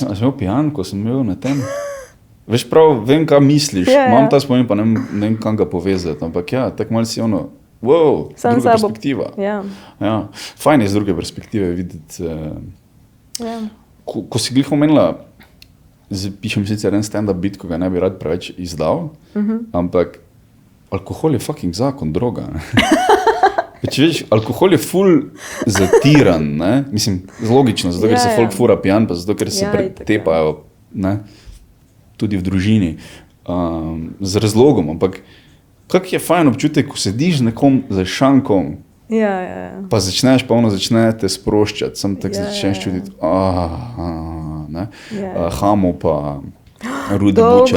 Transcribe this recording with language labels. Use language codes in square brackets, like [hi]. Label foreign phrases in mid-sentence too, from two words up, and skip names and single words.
[sl] Sem imel pijan, ko sem bil na tem. Veš prav, vem, kaj misliš, imam ta spomin, pa ne vem, kam ga povezati, ampak ja, tako malo si ono, wow, druga perspektiva. Ja. Fajn je z druge perspektive videti. Ko si glih omenila, pišem sicer en [en] stand-up bit, [sl] ko ga ne bi rad preveč izdal, ampak alkohol je fucking zakon, droga. Če veš, alkohol je ful zatiran, ne? Mislim, logično, zato ker se folk fura pijan, pa zato ker se pretepajo, ne? Tudi v družini, z razlogom, ampak kak je fajn občutek, ko sediš nekom za šankom, pa začneš, pa ono začne te sproščati, sam tako začneš čutiti, Hamo pa Rude Bučar.